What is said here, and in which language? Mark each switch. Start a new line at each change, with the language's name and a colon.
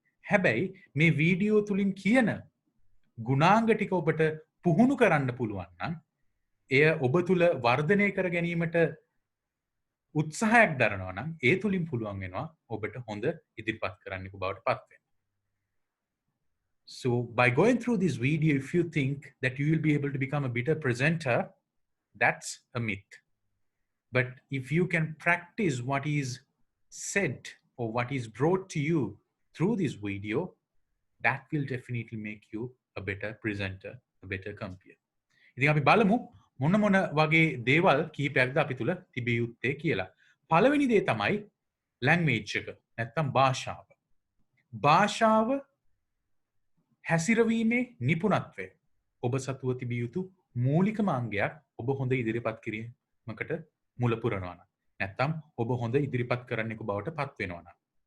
Sinhala: හැබැයි මේ වීඩියෝ තුලින් කියන ගුණාංග ටික ඔබට පුහුණු කරන්න පුළුවන් නම් එය ඔබ තුල වර්ධනය කර ගැනීමට උත්සාහයක් දරනවා නම් ඒ තුලින් පුළුවන් වෙනවා ඔබට හොඳ ඉදිරිපත් කරන්නෙකු බවට පත් වෙන්න.
English: So by going through this video, if you think that you will be able to become a better presenter, that's a myth. But if you can practice what is said or what is brought to you through this video, that will definitely make you a better presenter, a better compeer.
Sinhala: ඉතින් අපි බලමු මොන මොන වගේ දේවල් කීපයක්ද අපි තුල තිබිය යුත්තේ කියලා. පළවෙනි දේ තමයි language එක නැත්නම් භාෂාව. භාෂාව හැසිරවීමේ නිපුණත්වය ඔබ සතුව තිබිය යුතු මූලිකම අංගයක් ඔබ හොඳ ඉදිරිපත් කිරීමකට මුල පුරනවා නම් නැත්නම් ඔබ හොඳ ඉදිරිපත් කරන්නෙකු බවට පත් වෙනවා නම්.